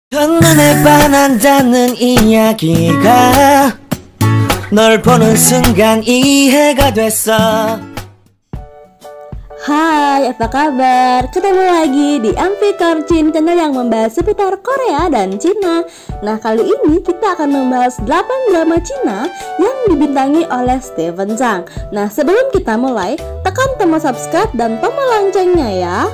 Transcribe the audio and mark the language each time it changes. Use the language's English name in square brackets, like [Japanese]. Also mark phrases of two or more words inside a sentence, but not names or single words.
[Korean] 첫눈에 반한다는 이야기가 널 보는 순간 이해가 됐어. [Indonesian] Hai, apa kabar? Ketemu lagi di Amfi Korcin, channel yang membahas seputar Korea dan Cina. Nah, kali ini kita akan membahas 8 drama Cina yang dibintangi oleh Stephen Zhang. Nah, sebelum kita mulai, tekan tombol subscribe dan tombol loncengnya ya.